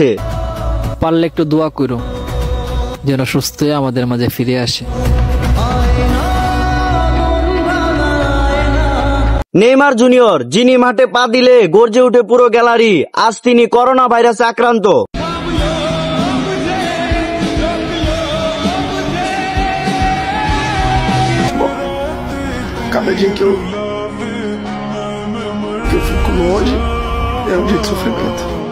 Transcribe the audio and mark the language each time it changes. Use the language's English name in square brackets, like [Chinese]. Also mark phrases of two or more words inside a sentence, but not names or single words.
[Bangla] পারলে একটু দোয়া করো যেন সুস্থ হয়ে আমাদের মাঝে ফিরে আসে। নেইমার জুনিয়র, যিনি মাঠে পা দিলে গর্জে উঠে পুরো গ্যালারি, আজ তিনি করোনা ভাইরাসে আক্রান্ত। [Portuguese] Cada dia que eu fico longe é um dia de sofrimento.